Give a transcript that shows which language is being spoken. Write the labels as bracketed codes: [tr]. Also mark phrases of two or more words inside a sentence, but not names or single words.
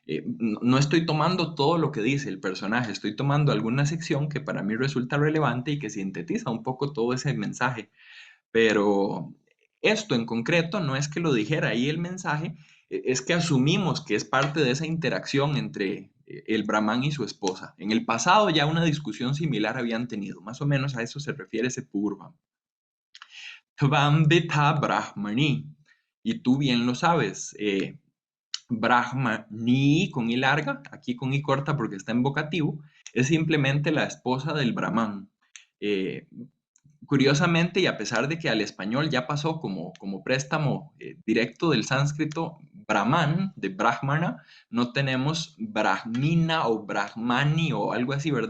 [es] No estoy tomando todo lo que dice el personaje, estoy tomando alguna sección que para mí resulta relevante y que sintetiza un poco todo ese mensaje. Pero esto en concreto no es que lo dijera ahí el mensaje, es que asumimos que es parte de esa interacción entre el Brahman y su esposa. En el pasado ya una discusión similar habían tenido, más o menos a eso se refiere ese purva. [sa] त्वम्बित ब्राह्मणि. [es] Y tú bien lo sabes, Brahmani con I larga, aquí con I corta porque está en vocativo, es simplemente la esposa del Brahman. Eh, Curiosamente, y a pesar de que al español ya pasó como préstamo directo del sánscrito, Brahman, de Brahmana, no tenemos Brahmina o Brahmani o algo así, ¿verdad?